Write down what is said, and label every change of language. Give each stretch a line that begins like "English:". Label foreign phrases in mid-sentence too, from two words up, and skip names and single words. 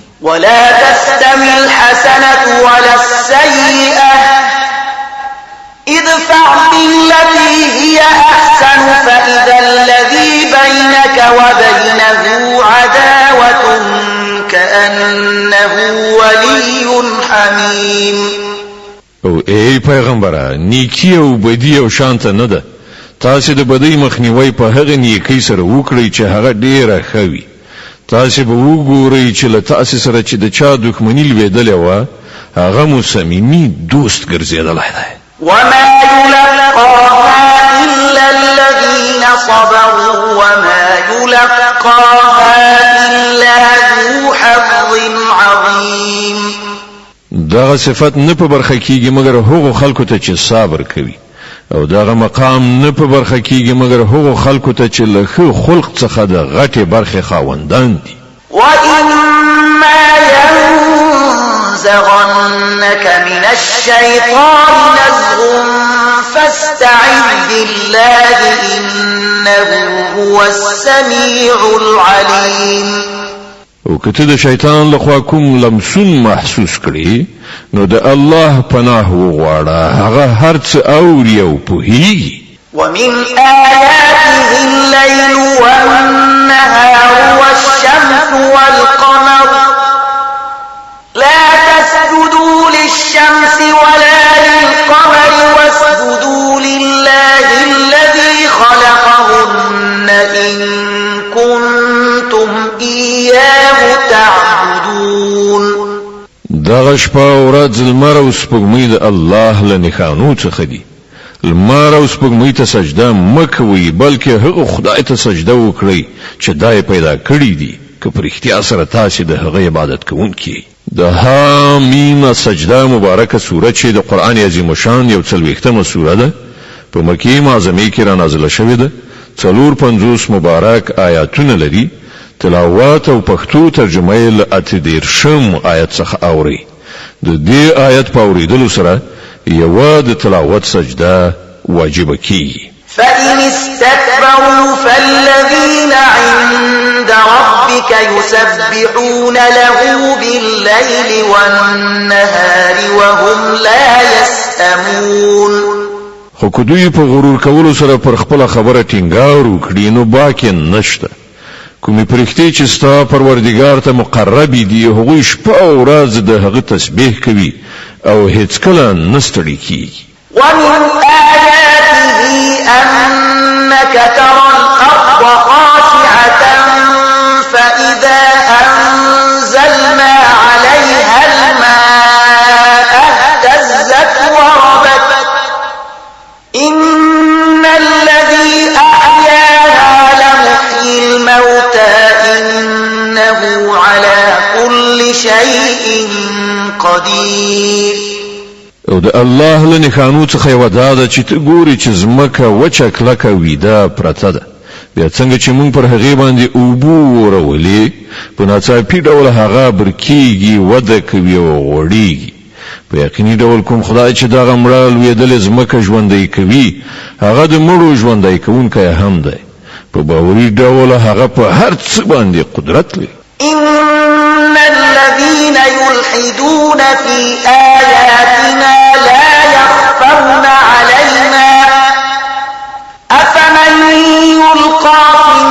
Arabic: ولا تستوي الحسنة ولا السيئة ادفع بالتي هي أحسن فإذا الذي بينك وبينه عداوة كأنه ولي حميم.
Pashto: او ای پیغمبره نیکی او بدی او شانت نه ده. تاسو د بدی مخنیوي په هغه نیکی سره وکړئ چې هغه ډیره خوي. تاسو به وګورئ چې له تاسو سره چې د چا دښمنی لویدلې و هغه مو صمیمي دوست ګرځیدلی دی.
Arabic: وما يلقاها إلا الذين صبروا وما يلقاها إلا ذو حظ عظيم.
Pashto: دغه صفت نه په برخه کیږي مګر هغو خلکو ته چې صبر کوي او دغه مقام نه په برخه کیږي مګر هغو خلکو ته چې له ښه خلق څخه د غټې برخې خاوندان دي.
Arabic: وإما ينزغنك من الشيطان نزغ فاستعذ بالله إنه هو السميع العليم.
Pashto: او کته د شیطان لخوا کوم لمسون محسوس کړي نو د الله پناه وغواړه هغه هر څه اوري او پوهیږي.
Arabic: ومن آياته الليل والنهار والشمس والقمر لا تسجدوا للشمس ولا للقمر واسجدوا لله الذي خلقهن إن كنتم إياه تعبدون.
Pashto: دغه شپه او ورځ لمر او سپوږمۍ د الله له نښانو څخه دي. لمر او سپوږمۍ ته سجده مکوئ بلکې هغه خدای ته سجده وکړئ چې دای پیدا کړی دي که پر اختیار سره تاسو د هغه عبادت کوونکي. د حامیم سجده مبارکه سوره چې د قران عظیم شان یو 40مه سوره ده په مکه معظمه کې را نازله شوې ده. 450 مبارک آیاتونه لري. تلاوت او پښتو ترجمه یې له 18 آیت څخه اوري. د دې آیت په اوریدلو سره یو د تلاوت سجده واجب کیږي.
Arabic: فإن استكبروا فالذين عند ربك يسبحون له بالليل والنهار وهم لا يسأمون.
Pashto: خو کدوی په غرور کولو سره پر خپل خبره ټینګار وکړي نو باکې نشته. کومې پرختي چې ستا پروردګار ته مقرب دي هغوی شپه او ورځ د هغه تسبیح کوي او هیڅ کله نه ستړي کیږي.
Arabic: ومن آياته أنك ترى الأرض خاشعة فإذا أنزلنا عليها الماء اهتزت وربت إن الذي أحياها لمحيي الموتى إنه على كل شيء قدير.
Pashto: او د الله له نښانو څخه یو دا ده چې ته ګورې چې ځمکه وچه کلکه ویده پرته ده بیا څنګه چې موږ پر هغې باندې اوبه ورولې په ناڅاپي ډول هغه برکیږي وده کوي او غوړیږي. په یقیني ډول کوم خدای چې دغه مړه لویدلې ځمکه ژوندی کوي هغه د مړو ژوندی کوونکی هم دی. په باوري ډول هغه په هر څه باندې قدرت لري.
Arabic: إن الذين يلحدون في آياتنا لا يخفون علينا أفمن يلقى